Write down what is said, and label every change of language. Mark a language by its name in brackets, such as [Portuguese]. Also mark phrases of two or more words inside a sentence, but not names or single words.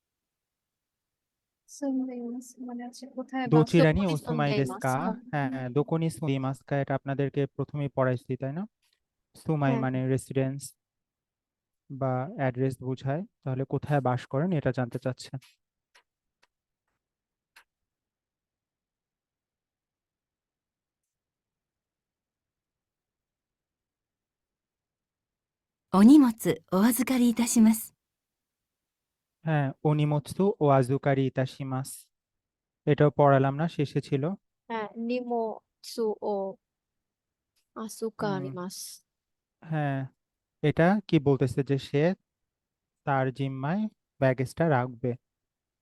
[Bangla] মানে হচ্ছে কোথায় [Japanese] どちらにどこにお住まいです住んでいます. か? [Bangla] হ্যাঁ, [Japanese] どこに住んでいますか, [Bangla] এটা আপনাদেরকে প্রথমেই পড়াইছি তাই না? [Japanese] 住まい [Bangla] হ্যাঁ মানে রেসিডেন্স বা অ্যাড্রেস বোঝায়, তাহলে কোথায় বাস করেন এটা জানতে চাচ্ছে। [Japanese] お荷物お預かりいたします。 [Bangla] হ্যাঁ, [Japanese] お荷物をお預かりいたします, [Bangla] এটাও পড়ালাম না, শেষে ছিল। [Japanese] はい、荷物を হুম, 預かります. [Bangla] হ্যাঁ, এটা কি বলতেছে যে সে তার জিম্মায় ব্যাগেজটা রাখবে।